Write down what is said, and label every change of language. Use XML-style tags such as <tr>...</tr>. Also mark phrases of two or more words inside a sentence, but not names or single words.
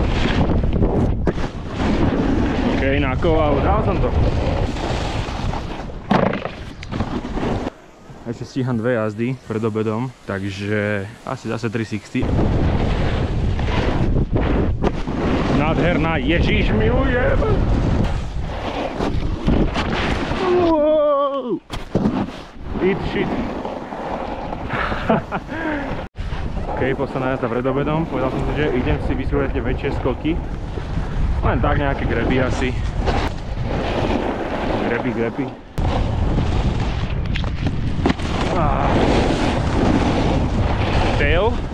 <sk>OK. OK, nakoval, dal som to. Ešte stíham 2 jazdy pred obedom, takže asi zase 360. Nádherná, Ježíš milujem! Wow!</sk> <en>Eat shit!</en> <sk>OK, posledná jazda pred obedom, povedal som si, že idem si vyskúšať tie väčšie skoky. Len tak nejaké greby asi. Greby. Tail.</sk>